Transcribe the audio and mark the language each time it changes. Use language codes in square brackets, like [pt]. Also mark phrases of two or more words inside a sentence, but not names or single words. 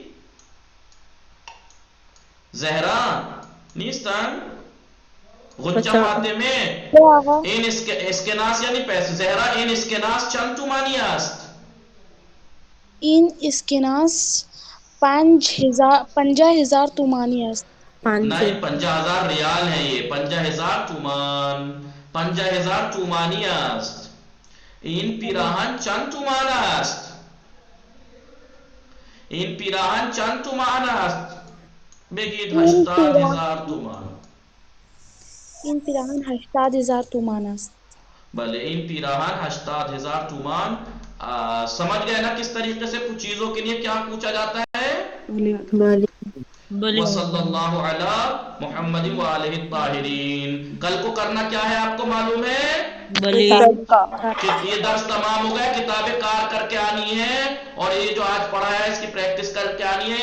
[fa] زهرا نیستن؟ غنچه فاطمه این اسکناس [ur] یعنی پیسه، [fa] زهرا این اسکناس چند تومانی است؟ این اسکناس 50,000 تومانی است. [ur] نہیں 50,000 ریال ہے یہ، 50,000 تومان، 50,000 [fa] تومانی است۔ این پیراهن چند تومان است؟ این پیراهن چند تومان است؟ بگید 80,000 تومان۔ این پیراهن 80,000 تومان است. بلے این پیراہن 80,000 تومان۔ [ur] سمجھ گئے نا کس طریقے سے کچھ چیزوں کے لیے کیا پوچھا جاتا ہے؟ [ar] وصلی اللہ علی محمد وآلہ الطاہرین۔ [ur] کل کو کرنا کیا ہے آپ کو معلوم ہے؟ یہ درس تمام ہو گیا، کتاب کار کر کے آنی ہے، اور یہ جو آج پڑھا ہے اس کی پریکٹس کر کے آنی ہے۔